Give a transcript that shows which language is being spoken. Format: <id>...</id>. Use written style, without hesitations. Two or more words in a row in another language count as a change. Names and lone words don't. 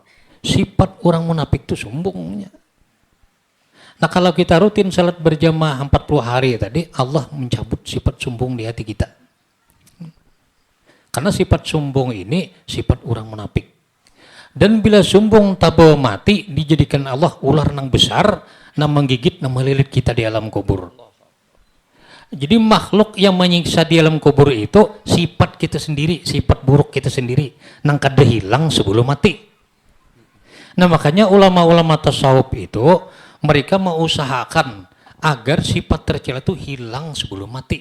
<id>Sifat orang munafik itu sombongnya. Nah kalau kita rutin salat berjamaah 40 hari tadi, Allah mencabut sifat sombong di hati kita. Karena sifat sombong ini sifat orang munafik. Dan bila sombong tabawa mati, dijadikan Allah ular nang besar, nang menggigit, nang melilit kita di alam kubur. Jadi makhluk yang menyiksa di alam kubur itu sifat kita sendiri, sifat buruk kita sendiri, nang kada hilang sebelum mati. Nah makanya ulama-ulama tasawuf itu mereka mengusahakan agar sifat tercela itu hilang sebelum mati.</id>